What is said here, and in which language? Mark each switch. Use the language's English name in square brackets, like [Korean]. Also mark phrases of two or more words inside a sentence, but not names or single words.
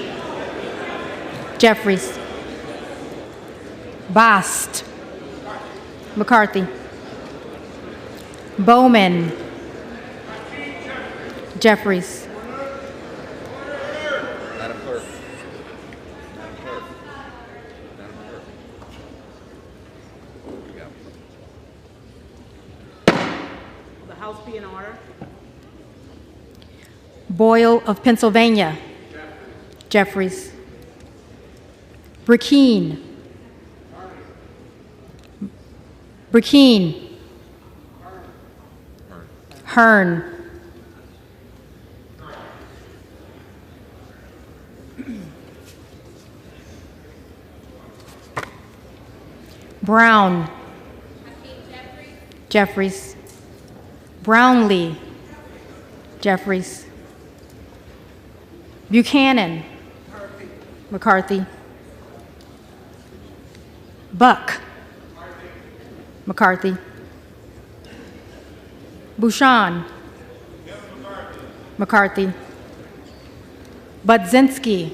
[English] Jeffries. Bast. McCarthy. Bowman. Jeffries. House be in order. Boyle of Pennsylvania. Jeffries. Burkeen. Burkeen. Hearn. Brown. Jeffries. Brownlee. Jeffries. Buchanan. McCarthy. Buck. McCarthy. Bouchon. McCarthy. Budzinski.